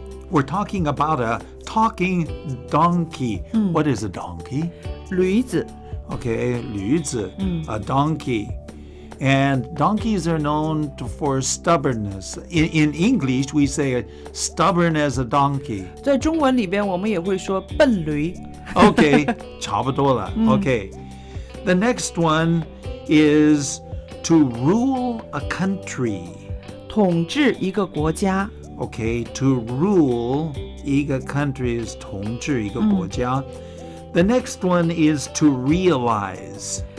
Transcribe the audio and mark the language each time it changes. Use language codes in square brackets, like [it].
[en] We're talking about a talking donkey. What is a donkey? [zh] 驴子 [en] Okay, 驴子, a donkey. And donkeys are known for stubbornness. In English, we say stubborn as a donkey. [zh] 在中文里边我们也会说笨驴 Okay, 差不多了.Okay. [en] The next one is to rule a country. [zh] 统治一个国家 [en] Okay, to rule 一个 country is [zh] 统治一个国家. [en] The next one is to realize.